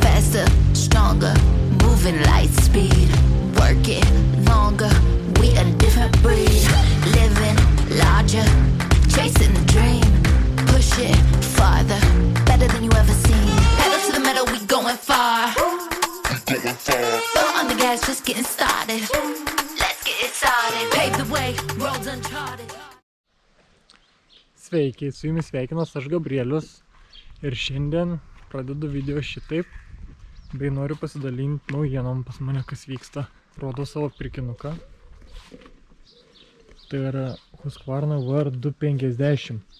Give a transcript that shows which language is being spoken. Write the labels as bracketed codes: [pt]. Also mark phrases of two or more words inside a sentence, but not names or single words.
[en] faster, stronger, moving light speed, work it longer, we a different breed, living larger, chasing the dream, push it farther, better than you ever seen, pedal to the metal, we going far, foot on the gas, just getting started, let's get it started, pave the way, roads uncharted. [lt] Sveiki, su jumis sveikinas aš Gabrielius ir šiandien pradedu video šitaip, bei noriu pasidalinti naujienom pas mane, kas vyksta. Rodo savo pirkinuką. Tai yra Husqvarna VR250.